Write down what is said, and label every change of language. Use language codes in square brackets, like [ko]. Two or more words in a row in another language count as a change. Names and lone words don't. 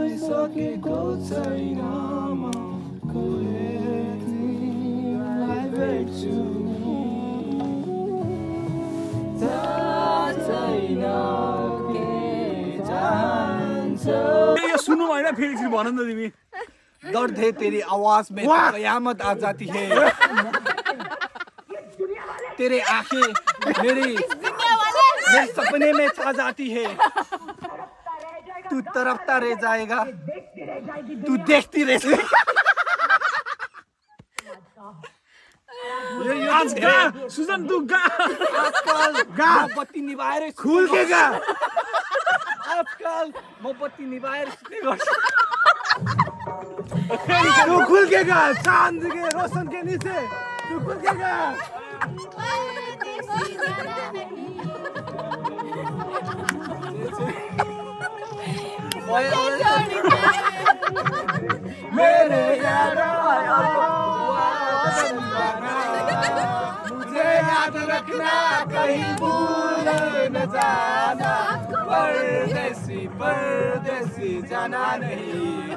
[ne] सकेको छैन म कहिले तिमीलाई भेट्छु थाहा छैन के चाहन्छौ यो सुन्नु भएन फेरि एकछिन भन न तिमी [hi] दर्द है तेरी आवाज में कयामत आ जाती है तेरे आंखें मेरे सपने में छा जाती है तू तरफता रह जाएगा तू देखती रह जाएगा आज गा सुजन तू गा [ne] आजकल मोमबत्ती निभाएर [hi] खुल के गा [ne] आजकल मोमबत्ती निभाएर सुत्ने गर्छ [hi] तू खुल के गा चांद के रोशन के नीचे तू खुल के गा मेरे यारा मुझे याद रखना कहीं भूल न जाना परदेसी परदेसी जाना नहीं